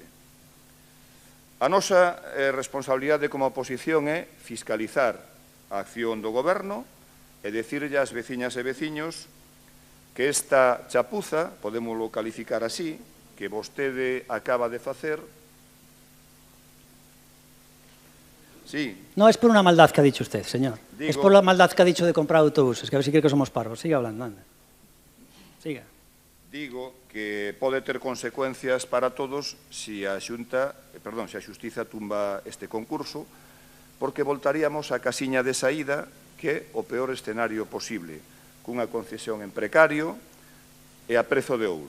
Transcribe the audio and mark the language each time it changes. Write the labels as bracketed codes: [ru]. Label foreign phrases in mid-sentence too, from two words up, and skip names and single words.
[gl] A nosa responsabilidade como oposición é fiscalizar a acción do Goberno e dicirlle ás veciñas e veciños que esta chapuza, podémoslo calificar así, que vostede acaba de facer. Sí. [es] No es por una maldad que ha dicho usted, señor. Es por la maldad que ha dicho de comprar autobuses, que a ver si cree que somos parvos. Siga hablando, anda. Siga. [gl] Digo que pode ter consecuencias para todos se a Xustiza tumba este concurso, porque voltaríamos á casiña de saída, que é o peor escenario posible, cunha concesión en precario e a prezo de ouro.